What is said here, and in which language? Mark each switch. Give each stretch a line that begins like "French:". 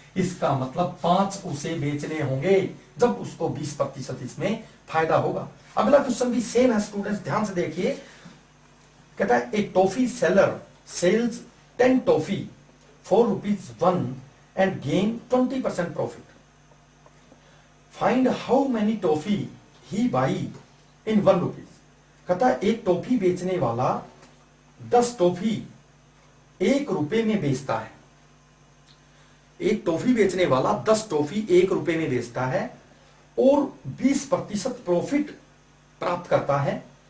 Hindi: इसका मतलब 5 उसे बेचने होंगे जब उसको 20% इसमें फायदा होगा। अगला क्वेश्चन भी सेम है स्टूडेंट्स, ध्यान से देखिए। कहता है एक
English: Toffee seller sells 10 toffee for ₹1 and gain 20% profit. Find how many toffee he buy in 1 rupees.
Hindi: कहता है एक टॉफी बेचने वाला 10 टॉफी 1 रुपए में बेचता है। एक टॉफी बेचने वाला 10 टॉफी 1 रुपए में बेचता है और 20% प्रॉफिट प्राप्त करता है।